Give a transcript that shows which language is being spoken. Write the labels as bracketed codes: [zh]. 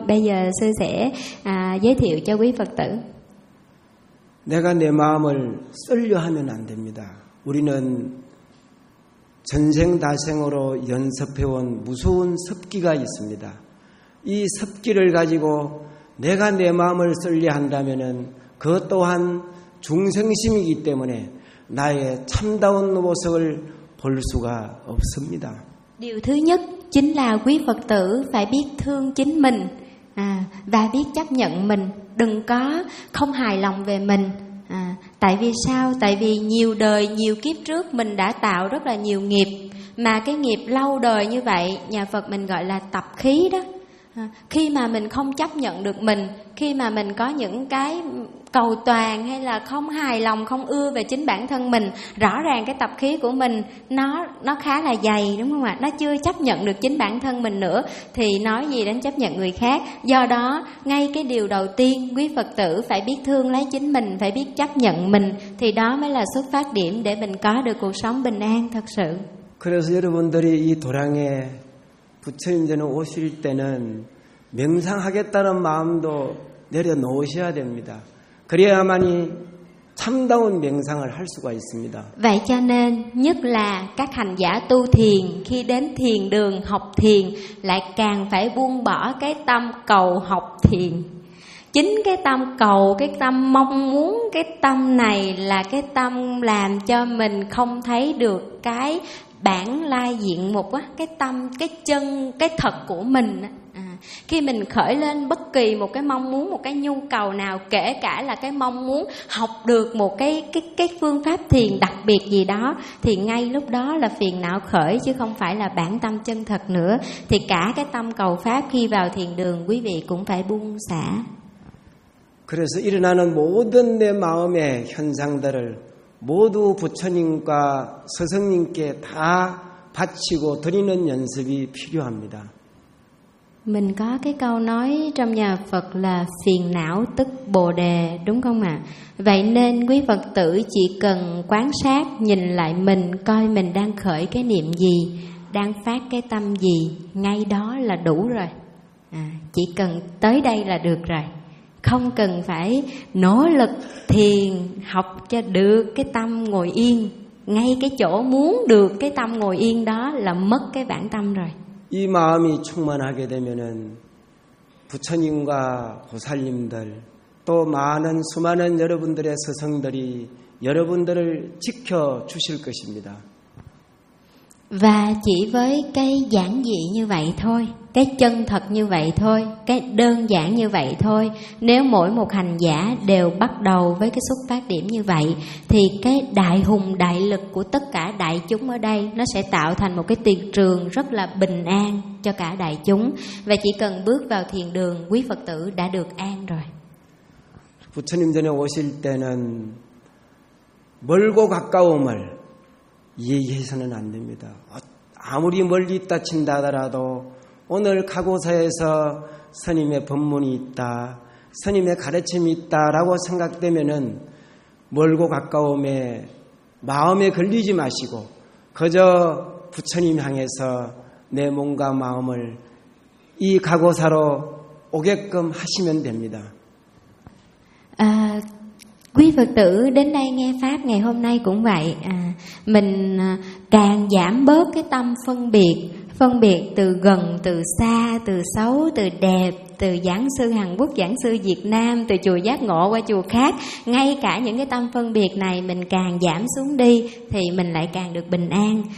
[vi] Bây giờ sư sẽ giới thiệu cho quý Phật tử. [ko] 내가 내 마음을 쓸려 하면 안 됩니다. 우리는 전생다생으로 연습해온 무서운 습기가 있습니다. 이 습기를 가지고 내가 내 마음을 쓸려 한다면 그것 또한 중생심이기 때문에 나의 참다운 모습을 볼 수가 없습니다. [vi] Điều thứ nhất chính là quý Phật tử phải biết thương chính mình và biết chấp nhận mình, đừng có không hài lòng về mình. Tại vì sao? Tại vì nhiều đời, nhiều kiếp trước mình đã tạo rất là nhiều nghiệp. Mà cái nghiệp lâu đời như vậy, nhà Phật mình gọi là tập khí đó. Khi mà mình không chấp nhận được mình, khi mà mình có những cái cầu toàn hay là không hài lòng, không ưa về chính bản thân mình, rõ ràng cái tập khí của mình nó khá là dày, đúng không ạ? Nó chưa chấp nhận được chính bản thân mình nữa thì nói gì đến chấp nhận người khác. Do đó ngay cái điều đầu tiên quý Phật tử phải biết thương lấy chính mình, phải biết chấp nhận mình, thì đó mới là xuất phát điểm để mình có được cuộc sống bình an thật sự. [ko] 그래서 여러분들이 이 도량에 부처님께 오실 때는 명상하겠다는 마음도 내려놓으셔야 됩니다. 그래야만이 참다운 명상을 할 수가 있습니다. [vi] Vậy cho nên nhất là các hành giả tu thiền khi đến thiền đường học thiền lại càng phải buông bỏ cái tâm cầu học thiền. Chính cái tâm cầu, cái tâm mong muốn, cái tâm này là cái tâm làm cho mình không thấy được cái bản lai diện mục á, cái tâm, cái chân, cái thật của mình á. Khi mình khởi lên bất kỳ một cái mong muốn, một cái nhu cầu nào, kể cả là cái mong muốn học được một cái phương pháp thiền đặc biệt gì đó, thì ngay lúc đó là phiền não khởi chứ không phải là bản tâm chân thật nữa. Thì cả cái tâm cầu pháp khi vào thiền đường quý vị cũng phải buông xả. [ko] 그래서 일어나는 모든 내 마음의 현상들을 모두 부처님과 스승님께 다 바치고 드리는 연습이 필요합니다. [vi] Mình có cái câu nói trong nhà Phật là phiền não tức bồ đề, đúng không ạ? Vậy nên quý Phật tử chỉ cần quan sát, nhìn lại mình, coi mình đang khởi cái niệm gì, đang phát cái tâm gì, ngay đó là đủ rồi. Chỉ cần tới đây là được rồi. Không cần phải nỗ lực thiền học cho được cái tâm ngồi yên. Ngay cái chỗ muốn được cái tâm ngồi yên đó là mất cái bản tâm rồi. [ko] 이 마음이 충만하게 되면은 부처님과 보살님들 또 많은 수많은 여러분들의 스승들이 여러분들을 지켜 주실 것입니다. [vi] Và chỉ với cái giản dị như vậy thôi, cái chân thật như vậy thôi, cái đơn giản như vậy thôi, nếu mỗi một hành giả đều bắt đầu với cái xuất phát điểm như vậy, thì cái đại hùng đại lực của tất cả đại chúng ở đây nó sẽ tạo thành một cái tiền trường rất là bình an cho cả đại chúng. Và chỉ cần bước vào thiền đường, quý Phật tử đã được an rồi. [ko] 부처님 전에 오실 때는 멀고 가까움을 얘기해서는 안 됩니다. 아무리 멀리 있다 친다 하더라도 오늘 각오사에서 스님의 법문이 있다, 스님의 가르침이 있다라고 생각되면은 멀고 가까움에 마음에 걸리지 마시고 그저 부처님 향해서 내 몸과 마음을 이 각오사로 오게끔 하시면 됩니다. [vi] Quý Phật tử đến đây nghe Pháp ngày hôm nay cũng vậy, mình càng giảm bớt cái tâm phân biệt từ gần, từ xa, từ xấu, từ đẹp, từ giảng sư Hàn Quốc, giảng sư Việt Nam, từ chùa Giác Ngộ qua chùa khác, ngay cả những cái tâm phân biệt này mình càng giảm xuống đi thì mình lại càng được bình an.